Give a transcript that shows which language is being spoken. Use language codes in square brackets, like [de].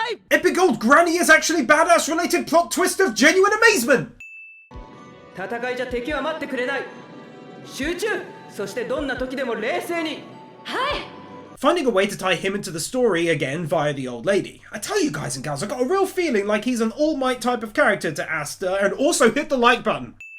[en] Epic old granny is actually badass related plot twist of genuine amazement! [ja] 戦いじゃ敵は待ってくれない。集中、そしてどんな時でも冷静に。はい。 [en] Finding a way to tie him into the story again via the old lady. I tell you guys and gals, I got a real feeling like he's an All Might type of character to Asta, and also hit the like button.